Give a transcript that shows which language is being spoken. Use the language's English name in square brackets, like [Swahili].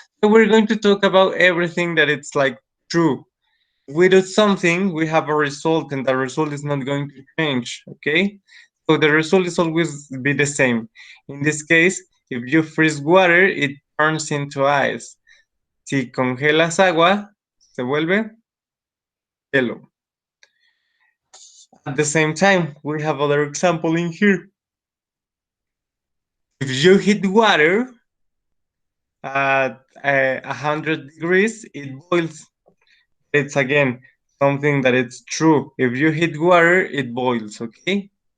[English] So we're going to talk about everything that it's like true. We do something, we have a result, and the result is not going to change. Okay. So the result is always be the same. In this case, if you freeze water, it turns into ice. [Spanish] Si congelas agua, se vuelve hielo. [English] At the same time, we have other example in here. If you heat water at 100 degrees, it boils. It's again something that it's true. If you heat water, it boils. Okay.